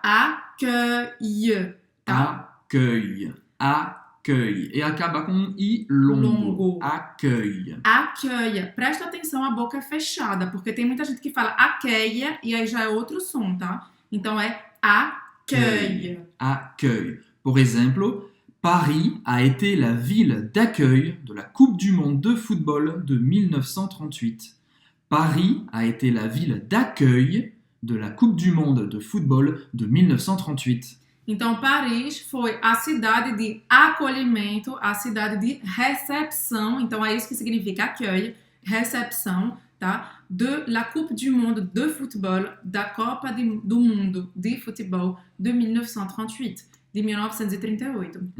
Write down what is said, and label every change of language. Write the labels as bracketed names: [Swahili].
[Portuguese] Accueil, tá? Accueil. Accueil. E acaba com um I longo. Accueil. [French] Accueil. [Portuguese] Presta atenção, a boca é fechada, porque tem muita gente que fala accueil e aí já é outro som, tá? Então é accueil. [French] Accueil. [Portuguese] Por exemplo, [French] Paris a été la ville d'accueil de la Coupe du Monde de football de 1938. Paris a été la ville d'accueil de la Coupe du Monde de football de 1938. [Portuguese] Então, Paris foi a cidade de acolhimento, a cidade de recepção. Então, é isso que significa accueil, recepção, tá? [French] De la Coupe du Monde de football, [Portuguese] da Copa do Mundo de futebol de 1938, de 1938.